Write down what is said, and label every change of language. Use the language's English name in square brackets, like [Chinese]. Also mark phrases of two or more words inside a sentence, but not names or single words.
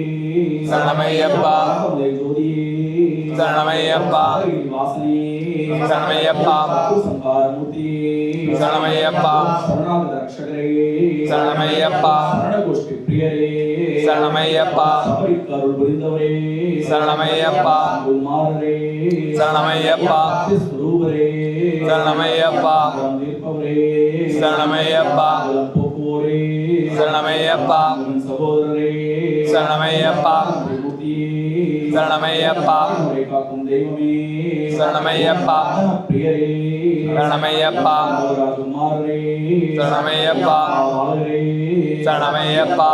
[Tamil] शरणमय्यप्पा மலை ஜோதியே शरणमय्यप्पा வாசனே शरणमय्यप्पा சம்பார மூர்த்தியே शरणमय्यप्पा சரணாகத ரட்சகரே शरणमय्यप्पा சரணகோஷ்டி பிரியரே शरणमय्यप्पा சபரிக்கு அருள் புரிந்தவரே शरणमय्यप्पा குமாரரே शरणमय्यप्पा ஸ்வரூபரே शरणमय्यप्पा தீர்ப்பவரே शरणमय्यप्पा போக்குவோரே शरणमय्यप्पा சகோதரரே சரணமையப்பா சரணமையப்பா காக்கும் தெய்வமே சரணமையப்பா பிரியரே சரணமையப்பா ராஜகுமாரரே சரணமையப்பா சரணமையப்பா